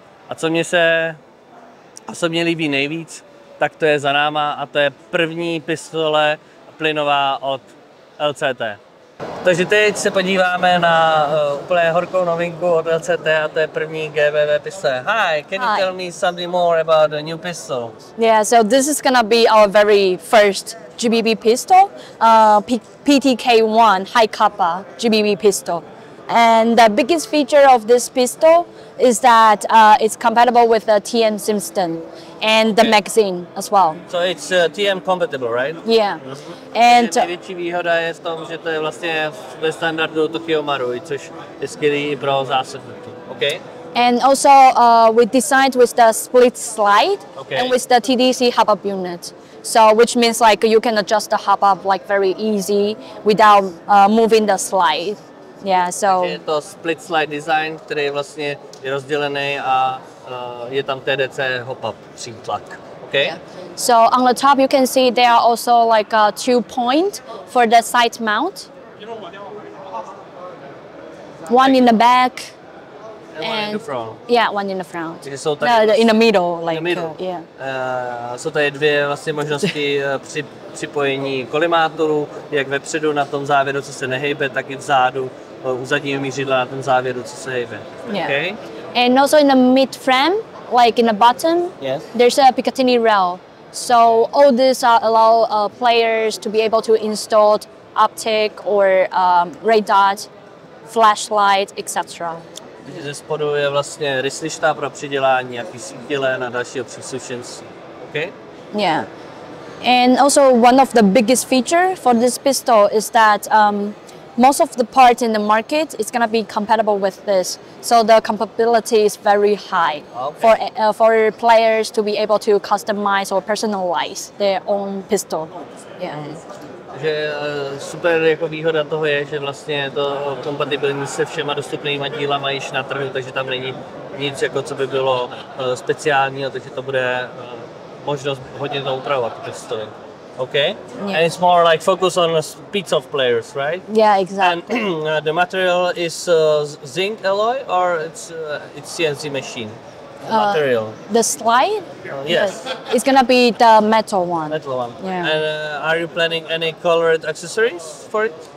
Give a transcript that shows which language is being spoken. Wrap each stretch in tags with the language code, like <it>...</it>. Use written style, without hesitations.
<cs>A co mě se osobně líbí nejvíc, tak to je za náma a to je první pistole plynová od LCT. Takže teď se podíváme na úplně horkou novinku od LCT a to je první GBV pistole.</cs> <en>Hi, can you tell me something more about the new pistol? Yeah, so this is gonna be our very first GBB pistol, PTK1 high kappa GBB pistol. And the biggest feature of this pistol is that it's compatible with the TM Simpson and the magazine as well. So it's TM compatible, right? Yeah. And</en> <cs>největší výhoda je v tom, že to je vlastně ve standardu Tokyo Marui, což je skvělý pro zásobníky.</cs> <en>Okay? And also we designed with the split slide and with the TDC hop-up unit. So which means like you can adjust the hop-up like very easy without moving the slide. Yeah, so</en> <cs>je to split slide design, který je vlastně rozdělený a je tam TDC hop-up přítlak.</cs> <en>Okay? Yeah. So on the top you can see there are also like 2 points for the side mount. One in the back one in the front. Yeah, one in the front.</en> <cs>Jsou tady</cs> <en>in the middle, like in the middle. Yeah.</en> <cs>Jsou tady dvě vlastně možnosti připojení kolimátoru, jak vepředu na tom závěru, co se nehejbe, tak i vzadu u zadního mířidla na tom závěru, co se hejbe.</cs> <en>Yeah. Okay? And also in the mid frame, like in the bottom, there's a Picatinny rail. So all these allow players to be able to install optic or radar, flashlight, etc.</en> <cs>Ze spodu je vlastně ryslišta pro přidělání nějaký svítile na dalšího příslušenství.</cs> <en>Okay? Yeah. And also one of the biggest feature for this pistol is that most of the parts in the market is going to be compatible with this. So the compatibility is very high for players to be able to customize or personalize their own pistol. Yeah.</en> <cs>Takže super jako výhoda toho je, že vlastně je to kompatibilní se všema dostupnýma dílama již na trhu, takže tam není nic, jako co by bylo speciálního, takže to bude možnost hodně to upravovat.</cs> <en>Okay? Yeah. And it's more like focus on speeds of players, right? Yeah, exactly. And the material is zinc alloy or it's CNC machine? Material. The slide? Yes. It's gonna be the metal one. Metal one. Yeah. And are you planning any colored accessories for it?</en>